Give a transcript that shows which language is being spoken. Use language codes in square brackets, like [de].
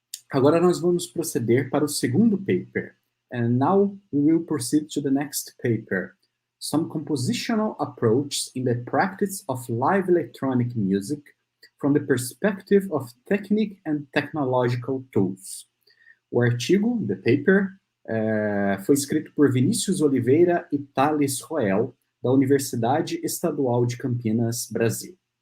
[pt] Agora nós vamos proceder para o segundo paper. [en] And now we will proceed to the next paper. Some compositional approaches in the practice of live electronic music from the perspective of technique and technological tools. [pt] O artigo, [en] the paper, [pt] foi escrito por Vinícius Oliveira e Thales Pessanha, da Universidade Estadual de Campinas, Brasil.